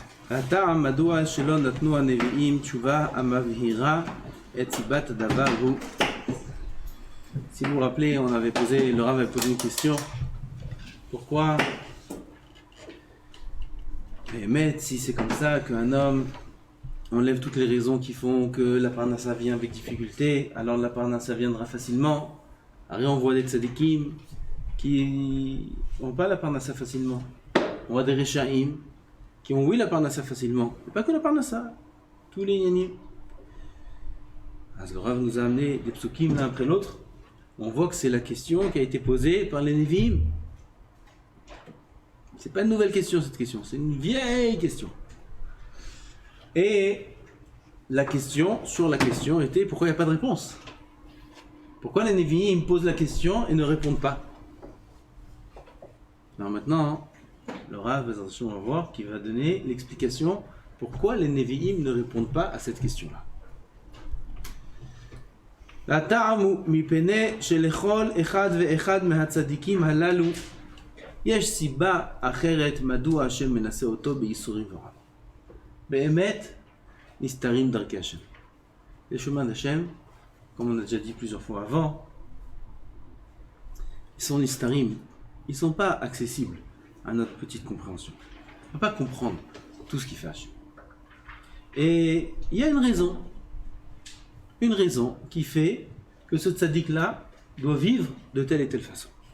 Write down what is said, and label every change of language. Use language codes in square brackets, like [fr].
[he] הטעם מדוע שלא נתנו הנביאים תשובה המבהירה את סיבת הדבר הוא. [fr] Si vous vous rappelez, le Rav avait posé une question. Pourquoi, si c'est comme ça qu'un homme enlève toutes les raisons qui font que la parnassa vient avec difficulté, alors la parnassa viendra facilement. Alors on voit des tzadikim qui n'ont pas la parnassa facilement. On voit des rechaim qui ont oui la parnassa facilement. Et pas que la parnassa, tous les yanim. Le Rav nous a amené des psukim l'un après l'autre. On voit que c'est la question qui a été posée par les Nevi'im. C'est pas une nouvelle question cette question, c'est une vieille question. Et la question était pourquoi il n'y a pas de réponse. Pourquoi les Nevi'im posent la question et ne répondent pas. Alors maintenant, le Rav, on va voir, qui va donner l'explication pourquoi les Nevi'im ne répondent pas à cette question-là. [he] הטעם מפני שלכל אחד ואחד מהצדיקים הללו יש סיבה אחרת מדוע השם מנסה אותו בייסורים ורע. באמת נסתרים דרכי השם. [fr] Les chemins d'Hachem, comme on a déjà dit plusieurs fois avant, ils sont nistarim, ils ne sont pas accessibles à notre petite compréhension. On ne peut pas comprendre tout ce qui fait Hachem. Et il y a une raison qui fait que ce tzaddik-là doit vivre de telle et telle façon.